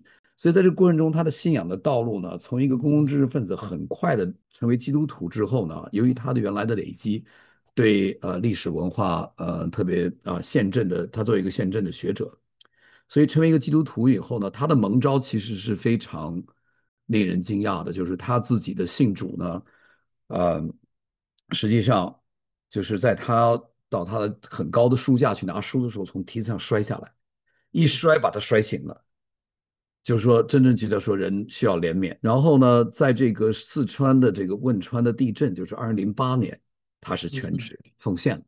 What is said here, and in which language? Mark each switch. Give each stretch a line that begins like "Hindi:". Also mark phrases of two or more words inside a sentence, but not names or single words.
Chinese: 所以在這個過程中，他的信仰的道路呢，從一個公共知識分子很快的成為基督徒之後呢，由於他的原來的累積，對歷史文化特別憲政的，他作為一個憲政的學者，所以成為一個基督徒以後呢，他的蒙召其實是非常令人驚訝的，就是他自己的信主呢，呃，實際上就是在他到他的很高的書架去拿書的時候，從梯子上摔下來，一摔把他摔醒了。就是說，真正覺得說人需要憐憫。然後呢，在這個四川的這個汶川的地震，就是2008年，他是全職奉獻了。